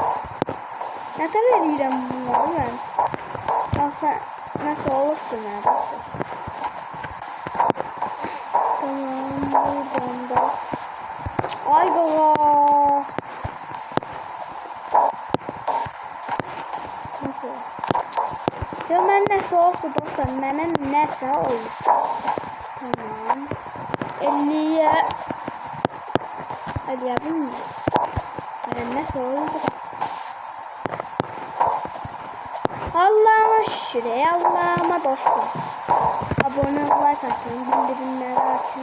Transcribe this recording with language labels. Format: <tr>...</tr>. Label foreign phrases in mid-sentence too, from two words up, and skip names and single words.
<tr>Neden</tr> <az>eləyirəm bunları</az> <tr>ben? Yoksa nasıl olurdu neredeyse? Tamam buradan da.</tr> <az>Ay baba.</az> <tr>Ya ben</tr> <az>nəsə oldu dostlar, mənə nəsə olur.</az> <tr>Tamam. 50'ye. Hadi yapayım mı?</tr> <az>Mənə nəsə oldu.</az> <tr>Allah'ıma şükür, Allah'ıma dostlar. Abone ol, like atın, bildirimleri açın.</tr>